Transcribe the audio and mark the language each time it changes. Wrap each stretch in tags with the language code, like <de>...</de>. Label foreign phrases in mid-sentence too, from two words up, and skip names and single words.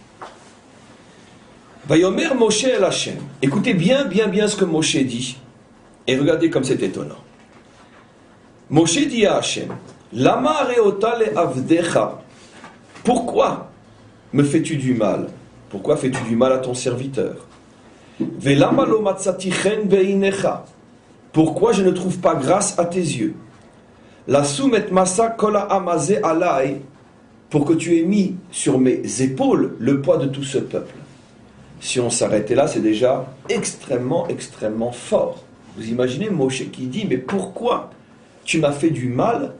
<he>ויאמר משה אל השם.</he> <fr>Écoutez bien ce que Moshe dit. Et regardez comme c'est étonnant. Moshe dit à Hashem,</fr> <he>למה הרעת לעבדך.</he> <fr>Pourquoi me fais-tu du mal? Pourquoi fais-tu du mal à ton serviteur?</fr> <he>ולמה לא מצאתי חן בעיניך.</he> <fr>Pourquoi je ne trouve pas grâce à tes yeux?</fr> <he>לשום את משא כל העם הזה עלי,</he> <fr>pour que tu aies mis sur mes épaules le poids de tout ce peuple. Si on s'arrêtait là, c'est déjà extrêmement fort. Vous imaginez Moshe qui dit, mais pourquoi tu m'as fait du mal?</fr>